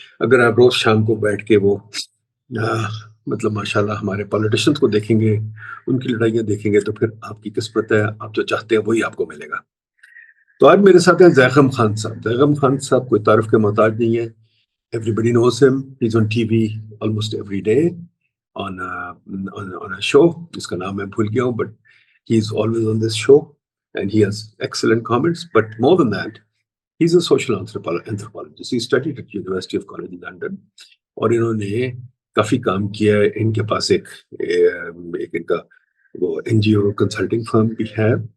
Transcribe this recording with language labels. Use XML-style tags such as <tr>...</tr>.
<hi>अगर आप रोज शाम को बैठ के वो मतलब माशाल्लाह हमारे पॉलिटिशियंस को देखेंगे, उनकी लड़ाइयाँ देखेंगे, तो फिर आपकी किस्मत है, आप जो चाहते हैं वही आपको मिलेगा। तो आज मेरे साथ हैं ज़ैगम खान साहब। ज़ैगम खान साहब कोई तारुफ के मोहताज नहीं है।</hi> <en>Everybody knows him. He's on TV almost every day on a show.</en> <hi>जिसका नाम मैं भूल गया हूँ,</hi> <en>but he's always on this show and he has excellent comments. But more than that, he's a social anthropologist. He studied at University of College London</en> <hi>और इन्होंने काफी काम किया है। इनके पास एक इनका वो NGO कंसल्टिंग फर्म भी है।</hi>